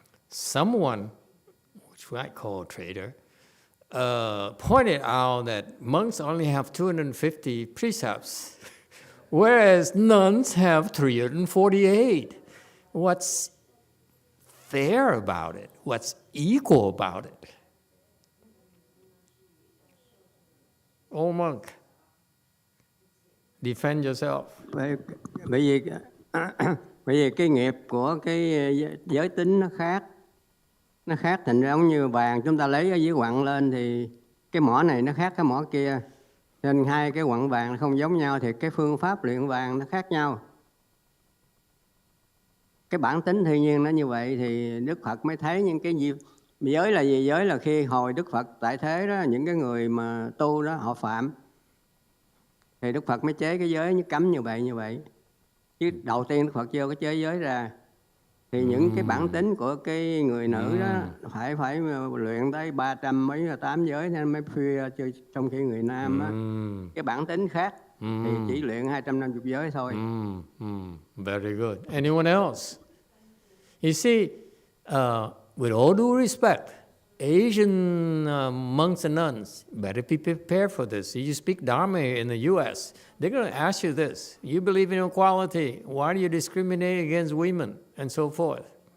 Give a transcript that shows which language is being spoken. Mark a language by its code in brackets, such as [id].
[en] Someone, which I call a traitor, pointed out that monks only have 250 precepts, whereas nuns have 348. What's fair about it? What's equal about it? Old monk, defend yourself. [vi] Bởi vì cái nghiệp của cái giới tính nó khác, thành ra giống như vàng chúng ta lấy ở dưới quặng lên thì cái mỏ này nó khác cái mỏ kia, nên hai cái quặng vàng nó không giống nhau thì cái phương pháp luyện vàng nó khác nhau. Cái bản tính thiên nhiên nó như vậy thì Đức Phật mới thấy những cái gì. Giới là gì? Giới là khi hồi Đức Phật tại thế đó, những cái người mà tu đó họ phạm thì Đức Phật mới chế cái giới cấm như vậy. Chứ đầu tiên Đức Phật chưa có chế giới ra. Thì những cái bản tính của cái người nữ đó phải luyện tới 308 giới nên mới phi, trong khi người nam á, cái bản tính khác thì chỉ luyện 250 giới thôi. [en] Very good. Anyone else? You see, with all due respect, Asian monks and nuns, better be prepared for this. You speak Dharma in the U.S., they're going to ask you this. You believe in equality. Why do you discriminate against women and so forth?